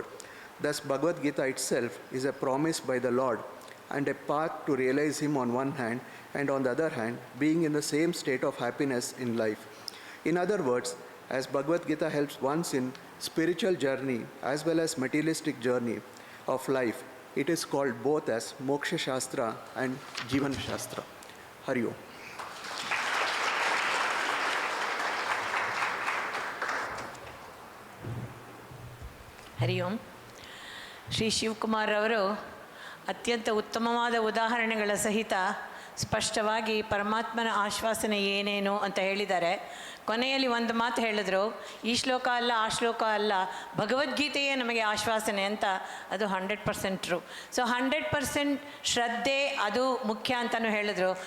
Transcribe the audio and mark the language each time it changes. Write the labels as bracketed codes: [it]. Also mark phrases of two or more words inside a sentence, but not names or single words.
[en] Thus, Bhagavad Gita itself is a promise by the Lord and a path to realize him on one hand, and on the other hand, being in the same state of happiness in life. In other words, as Bhagavad Gita helps ones in spiritual journey as well as materialistic journey of life, it is called both as Moksha Shastra and Jivan Shastra. [sa] Hari Om. ಹರಿ ಓಂ. [kn] ಶ್ರೀ ಶಿವಕುಮಾರ್ ಅವರು ಅತ್ಯಂತ ಉತ್ತಮವಾದ ಉದಾಹರಣೆಗಳ ಸಹಿತ ಸ್ಪಷ್ಟವಾಗಿ ಪರಮಾತ್ಮನ ಆಶ್ವಾಸನೆ ಏನೇನು ಅಂತ ಹೇಳಿದ್ದಾರೆ. ಕೊನೆಯಲ್ಲಿ ಒಂದು ಮಾತು ಹೇಳಿದ್ರು, ಈ ಶ್ಲೋಕ ಅಲ್ಲ ಆ ಶ್ಲೋಕ ಅಲ್ಲ, ಭಗವದ್ಗೀತೆಯೇ ನಮಗೆ ಆಶ್ವಾಸನೆ ಅಂತ. ಅದು 100% ಟ್ರೂ. ಸೊ 100% ಶ್ರದ್ಧೆ ಅದು ಮುಖ್ಯ ಅಂತಲೂ ಹೇಳಿದ್ರು.